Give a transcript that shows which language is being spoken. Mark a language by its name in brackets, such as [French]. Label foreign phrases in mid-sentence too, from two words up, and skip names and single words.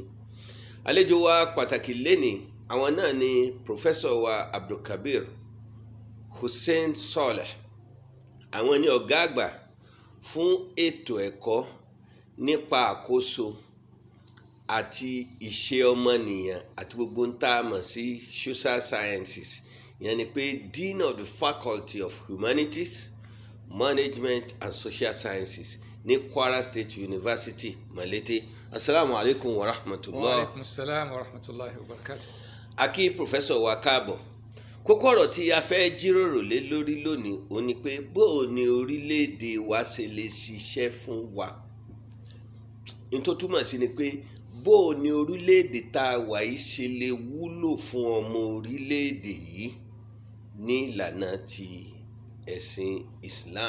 [Yoruba] Àlejò wa pàtàkì lénìí, àwọn náà ni Professor wa Abdulkabir Hussein Solih. Àwọn ni ọ̀gá àgbà fún ètò ẹ̀kọ́ nípa àkóso àti ìṣe ọmọnìyàn àti gbogbo ń tá a mọ̀ sí [English] social sciences, [Yoruba] ìyẹn ni pé [English] Dean of the Faculty of Humanities, Management and Social Sciences [Yoruba] ní Kwara State University, Malete. [Arabic] السلام عليكم ورحمة الله. وعليكم السلام ورحمة الله وبركاته. [Yoruba] A kí Professor wa káàbọ̀. Kókó ọ̀rọ̀ tí a fẹ́ jíròrò lé lórí lónìí ó ní pé bó ni orílẹ̀-èdè wa ṣe lè ṣiṣẹ́ fún wa. Ní tó túmọ̀ sí ni pé bó ni orílẹ̀-èdè tá a wà yìí ṣe lè wúlò fún ọmọ orílẹ̀-èdè yìí ní ìlànà ti ẹ̀sìn Islam.